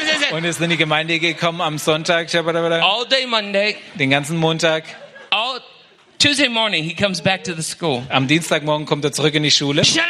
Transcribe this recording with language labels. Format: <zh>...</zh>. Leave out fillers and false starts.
<de>Und ist in die Gemeinde gekommen am Sonntag.</de> <en>All day Monday.</en> <de>Den ganzen Montag.</de> <en>All Tuesday morning he comes back to the school.</en> <de>Am Dienstagmorgen kommt er zurück in die Schule.</de>